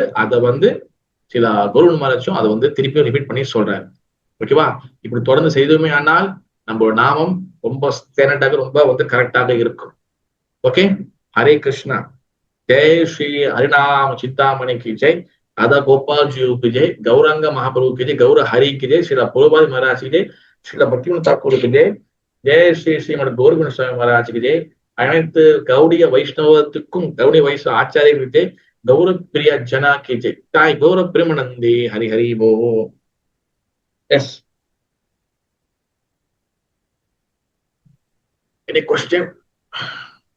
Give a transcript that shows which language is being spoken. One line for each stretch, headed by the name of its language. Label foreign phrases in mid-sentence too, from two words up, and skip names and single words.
Tamil: அதை வந்து சில கௌரவ மகாராஜும் அதை வந்து திருப்பியும் ரிப்பீட் பண்ணி சொல்றாரு. ஓகேவா? இப்படி தொடர்ந்து செய்தோமே ஆனால் நம்மளோட நாமம் ரொம்ப ஸ்டாண்டர்டாக ரொம்ப வந்து கரெக்டாக இருக்கும்.
Hindi: ओके, हरे कृष्णा। जय श्री हरिनाम चिंतामणि की जय, राधा गोपाल जी की जय, गौरंग महाप्रभु की जय, गौर हरि की जय, श्रीला प्रभुपाद महाराज की जय, श्रीला भक्तिविनोद ठाकुर की जय, जय श्री श्रीमद गौरगुण स्वामी महाराज की जय,
Tamil: அனைத்து கௌடிய வைஷ்ணவத்துக்கும் கௌடிய வைஷ்ணவ ஆச்சாரியர்களுக்கு ஜெய்,
Hindi: गौर प्रिया जना की जय,
Tamil: தாய்
Bangla: গৌর প্রেমানন্দে হরি হরি বোল.
English: எஸ், any question?